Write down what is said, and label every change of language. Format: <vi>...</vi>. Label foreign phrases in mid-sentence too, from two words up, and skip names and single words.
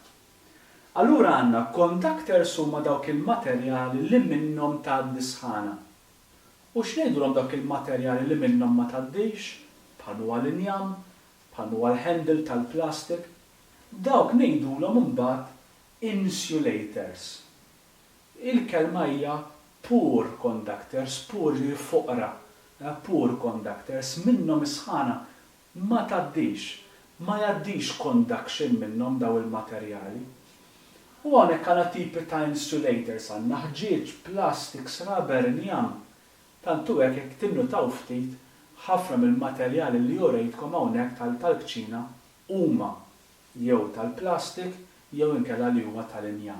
<mt>Allura għandna conductors huma dawk il-materjali li minnhom tgħaddi sħana. U x'ngħidulhom dawk il-materjali li minnhom ma tgħaddix, bħal huwa l-injam, bħal huwa l-handle tal-plastik, dawk ngħidulhom imbagħad insulators. Il-kelma hija</mt> <en>poor conductors,</en> <mt>poor li foqra,</mt> <en>poor conductors,</en> <mt>minnhom is-sħana ma tgħaddix, ma jgħaddix conduction minnhom daw il-materjali. U hawnhekk għandna tipi ta' insulators għandna ħġieġ, plastics, rubber, injam. Tantu hekk jekk tinnutaw ftit ħafna mill-materjali li jorejtkom hawnhekk tal-kċina huma jew tal-plastik jew inkella li huma tal-injam.</mt>